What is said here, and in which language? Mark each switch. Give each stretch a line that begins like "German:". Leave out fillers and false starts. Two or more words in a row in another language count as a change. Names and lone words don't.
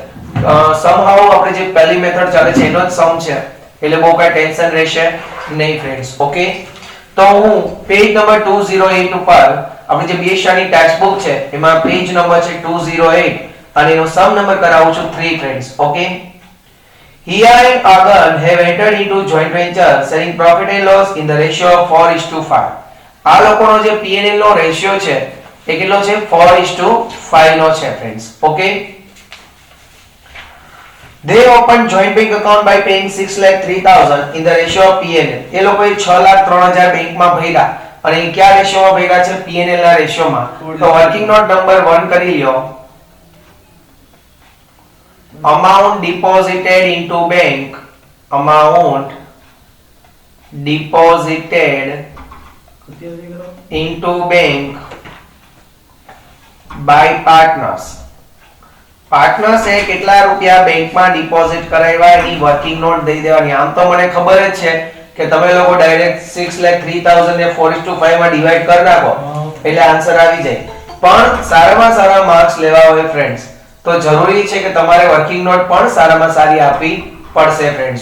Gujarati: સમહાઉ આપણે જે પહેલી મેથડ ચાલે છે એનો જ સમ છે એટલે બહુ કઈ ટેન્શન રહેશે નહીં ફ્રેન્ડ્સ. ઓકે તો હું
English: page number
Gujarati: 208 ઉપર આપણી જે બીએસઆની
English: text book
Gujarati: છે એમાં
English: page number
Gujarati: છે 208 અને એનો
English: sum number
Gujarati: કરાવું છું 3 ફ્રેન્ડ્સ.
English: ઓકે Here and Agan have entered into joint venture sharing profit and loss in the ratio of 4:5.
Gujarati: આ લોકોનો જે P&L નો રેશિયો છે એ કેટલો છે 4:5 નો છે ફ્રેન્ડ્સ.
English: ઓકે They opened joint bank account by paying 6,03,000 in the ratio of P&L.
Gujarati: એ લોકોએ 6,03,000 બેંકમાં ભર્યા અને એ કયા રેશિયોમાં ભર્યા છે? P&L ના રેશિયોમાં. તો
English: working note number
Gujarati: 1 કરી લ્યો.
English: Amount deposited into bank, amount deposited into bank by partners.
Gujarati: પાર્ટનર્સ એ કેટલા રૂપિયા બેંકમાં ડિપોઝિટ કરાવ્યા એની
English: working note
Gujarati: દઈ દેવાની. આમ તો મને ખબર જ છે કે તમે લોકો
English: direct 6,03,000
Gujarati: ને 4:5 માં ડિવાઈડ કરી નાખો એટલે આન્સર આવી જાય. પણ સારામાં સારા માર્ક્સ લેવા હોય ફ્રેન્ડ્સ તો જરૂરી છે કે તમારે
English: working note
Gujarati: પણ સારામાં સારી આપવી પડશે ફ્રેન્ડ્સ.